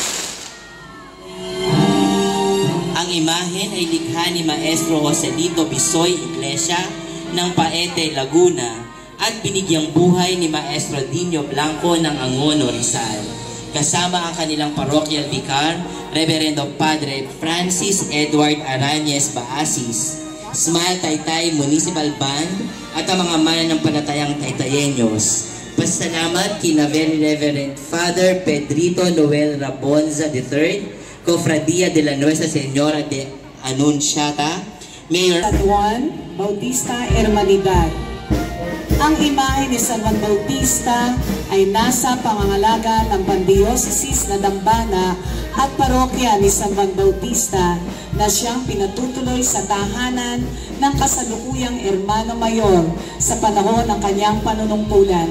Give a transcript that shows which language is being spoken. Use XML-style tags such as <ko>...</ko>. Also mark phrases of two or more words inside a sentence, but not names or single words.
<tl>Ang imahen ay likha ni Maestro Joselito Bisoy Iglesia ng Paete, Laguna at binigyang buhay ni Maestro Dino Blanco ng Angono, Rizal, kasama ang kanilang parochial vicar, Reverendo Padre Francis Edward Arañez Baasis, Smile Taytay Municipal Band at ang mga mananampalatayang Taytayenyos. Pasalamat kina Very Reverend Father Pedrito Noel Rabonza III, Cofradia de la Nuestra Señora de Anunciata, Mayor San Juan Bautista Hermanidad. Ang imahe ni San Juan Bautista ay nasa pangangalaga ng Pandiocesis na Dambana at parokya ni San Juan Bautista na siyang pinatutuloy sa tahanan ng kasalukuyang Hermano Mayor sa panahon ng kanyang panunungkulan.</tl>